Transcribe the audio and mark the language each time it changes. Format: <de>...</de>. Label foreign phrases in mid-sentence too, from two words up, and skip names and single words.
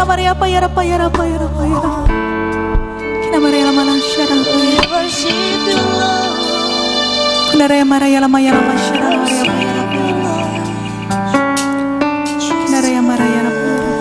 <en>ya pa ya ra pa ya ra pa ya ra pa ya ra. Kina mara ya lama syara. worship you, Lord. Kina ra ya mara ya lama ya lama syara ya pa ya ra. Kina ra ya mara ya lama.</en>